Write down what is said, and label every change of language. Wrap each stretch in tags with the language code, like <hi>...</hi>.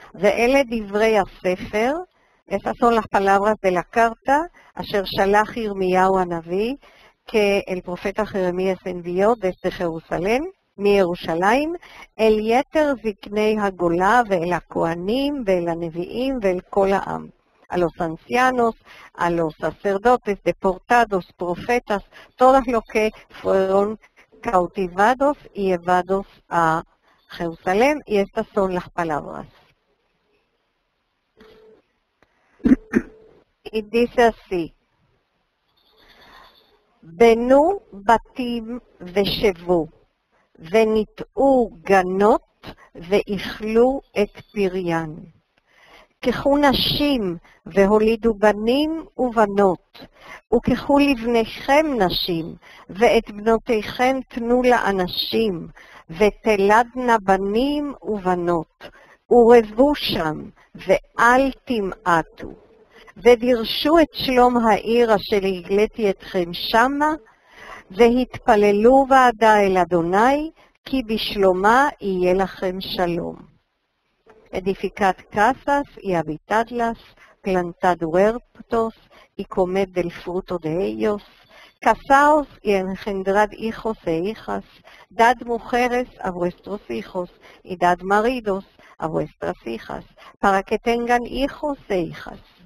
<he>Ve'ele divrei hasefer,</he> <es>esas son las palabras de la carta,</es> <he>Asher Shalach Yirmiyahu Hanavi,</he> <es>que el profeta Jeremías envió desde Jerusalén,</es> <he>מירושלים, אל יתר זקני הגולה ואל הכהנים ואל הנביאים ואל כל העם.</he> <es>A los ancianos, a los sacerdotes, deportados, profetas, todos los que fueron cautivados y llevados a Jerusalén, y estas son las palabras. Y dice así:</es> <he>בנו בתים ושבו, וניטעו גנות ואכלו את פריין. קחו נשים והולידו בנים ובנות, וקחו לבניכם נשים, ואת בנותיכם תנו לאנשים, ותלדנה בנים ובנות, ורבו שם, ואל תמעטו. ודירשו את שלום העיר אשר הגליתי אתכם שמה, והתפללו ועדה אל אדוני, כי בשלומה יהיה לכם שלום.</he> <es>Edificad casas y habitadlas, plantad huertos y comed del fruto de ellos. Casaos y engendrad hijos e hijas, dad mujeres a vuestros hijos y dad maridos a vuestras hijas, para que tengan hijos e hijas.</es>